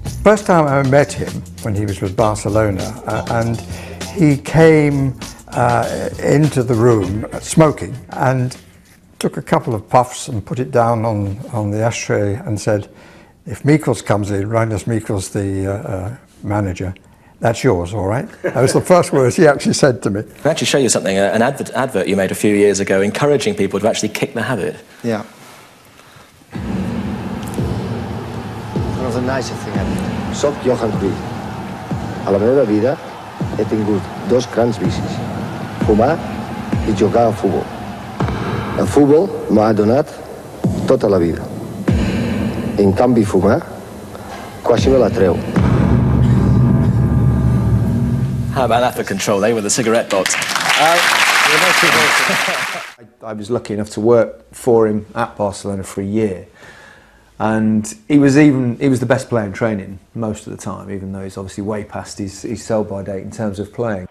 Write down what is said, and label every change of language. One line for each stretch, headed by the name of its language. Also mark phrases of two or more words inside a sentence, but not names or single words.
English: First time I met him when he was with Barcelona, and he came into the room smoking and took a couple of puffs and put it down on the ashtray and said, if Mikkels comes in, Reinders Mikkels, the manager, that's yours, all right? That was the first words he actually said to me. I'll actually show you something, an advert you made a few years ago encouraging people to actually kick the habit. Yeah. One of the nicest things.
Catalan: Soc Johan Cruff. A la meva vida he tingut 2 grans vicis, fumar i jugar a futbol. El futbol m'ha donat tota la vida. En canvi, fumar quasi me la treu.
English: How about that for control, with the cigarette box? I was lucky enough to work for him at Barcelona for a year, and he was the best player in training most of the time, even though he's obviously way past his sell-by date in terms of playing.